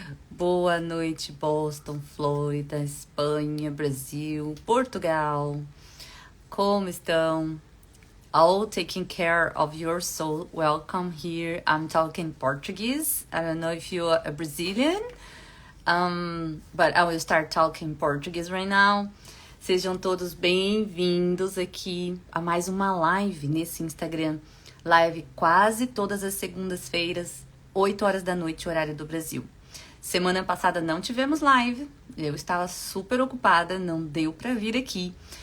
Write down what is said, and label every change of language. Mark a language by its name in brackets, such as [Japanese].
[Portuguese] Boa noite, Boston, Flórida, Espanha, Brasil, Portugal. Como estão? [English] All taking care of your soul. Welcome here. I'm talking Portuguese. I don't know if you are a Brazilian, but I will start talking Portuguese right now. [Portuguese] Sejam todos bem-vindos aqui a mais uma live nesse Instagram. Live quase todas as segundas-feiras, 8 horas da noite, horário do Brasil. Semana passada não tivemos live, eu estava super ocupada, não deu pra vir aqui.